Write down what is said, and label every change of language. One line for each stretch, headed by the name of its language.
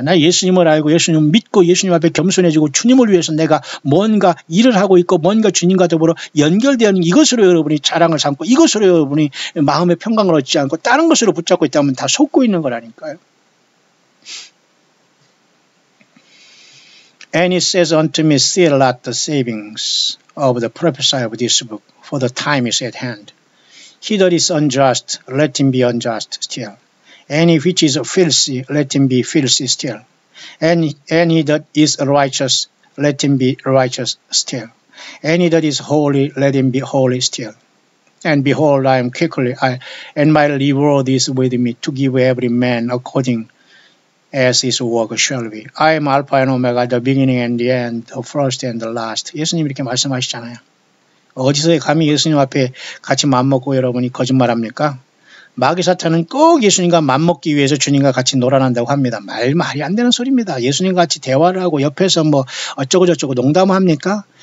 Korean: 나 예수님을 알고 예수님을 믿고 예수님 앞에 겸손해지고 주님을 위해서 내가 뭔가 일을 하고 있고 뭔가 주님과 더불어 연결되는 이것으로 여러분이 자랑을 삼고 이것으로 여러분이 마음의 평강을 얻지 않고 다른 것으로 붙잡고 있다면 다 속고 있는 거라니까요.
English: And he says unto me, seal not the savings of the prophesy of this book, for the time is at hand. He that is unjust, let him be unjust still. And he which is filthy, let him be filthy still. And he that is righteous, let him be righteous still. And he that is holy, let him be holy still. And behold, I am quickly, and my reward is with me, to give every man according as his work shall be. I am Alpha and Omega, the beginning and the end, the first and the last.
Korean: 예수님 이렇게 말씀하시잖아요. 어디서 감히 예수님 앞에 같이 맘먹고 여러분이 거짓말합니까? 마귀 사탄은 꼭 예수님과 맘먹기 위해서 주님과 같이 놀아난다고 합니다. 말이 안 되는 소리입니다. 예수님과 같이 대화를 하고 옆에서 뭐 어쩌고 저쩌고 농담을 합니까?